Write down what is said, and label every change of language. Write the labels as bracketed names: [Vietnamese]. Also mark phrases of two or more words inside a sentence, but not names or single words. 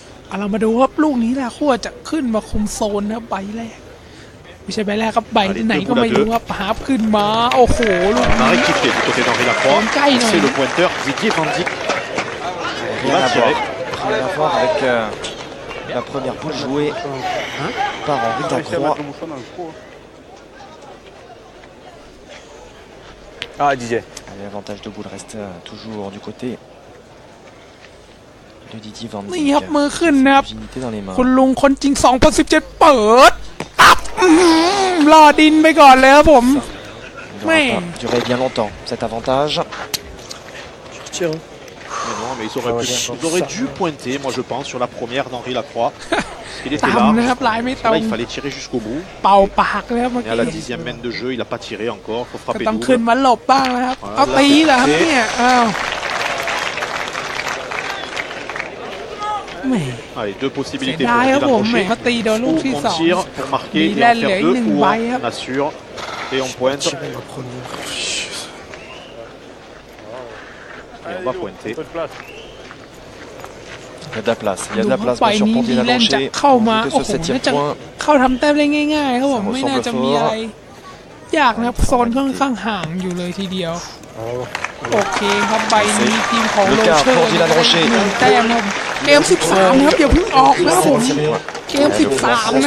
[Thai] เรามาดูครับลูกนี้แหละขั้วจะขึ้นมาคุมโซนนะครับใบแรกไม่ใช่ใบแรกครับใบไหนก็ไม่รู้ครับหาขึ้นมาโอ้โหลูก [French] On a [Thai] นี้ [French] rectifié du côté d'Henri Lacroix. C'est le pointeur Didier Vandy. Rien à voir. Rien à voir avec la première boule jouée par Henri Lacroix. Ah, Didier. L'avantage de boule reste toujours du côté de Didier Van [Thai] นี่ [French] Dijk. [Thai] ครับมือขึ้นนะครับ [French] Unité dans les mains. [Thai] คุณลุงคนจริง2017เปิดตับรอดินไปก่อนเลยครับผม [French] Il n'aura pas duré bien longtemps cet avantage. Tiens. Mais non, mais ils auraient dû pointer, moi je pense, sur la première d'Henri Lacroix. Il était [Thai] ตามนะครับ [French] large. [Thai] ลายไม่ตร [French] Là, [Thai] ง [French] il fallait tirer jusqu'au bout. [Thai] เป่าปากเลยครับเมื่อ [French] Et à [Thai] กี้ [French] la 10e mène de jeu, il n'a pas tiré encore. Il faut [Thai] ก็ [French] frapper [Thai] ต้องขึ้น [French] double. [Thai] มาหลบบ้างนะครับเอาตีเหรอครับเนี่ยอ้าวแหม [French] Allez, deux possibilités C'est pour derrière Dylan vous, mais Rocher. Ratté dans l'autre, Ou c'est on ça. tire pour marquer Il et a en faire le deux, ligne ou baille. on assure et on pointe. Et on va pointer. Il y a de la place. Il y a [Thai] ดู [French] de la [Thai] เข้า [French] place [Thai] ไป [French] bien sûr [Thai] นี้ [French] pour [Thai] ดี [French] Dylan [Thai] แลนด์จะ [French] Rocher. [Thai] เข้ามา [French] De [Thai] โอ้ [French] ce [Thai] โห [French] septième [Thai] น่าจะ [French] point. [Thai] เข้าทำแต้มได้ง่ายๆครับผม [French] Ça [Thai] ไม่ [French] ressemble [Thai] น่าจะมี [French] fort. [Thai] อะไรยากนะครับโซนค่อนข้างห่างอยู่เลยทีเดียวโอเคครับใบนี้ทีมของ [French] Le [Thai] โร [French] quart [Thai] เชอ [French] pour [Thai] ร์ [French] Dylan Rocher. [Thai] หนึ่งแต้มครับเกม13ครับอย่าเพิ่งออกนะครับผม เกม 13 นะ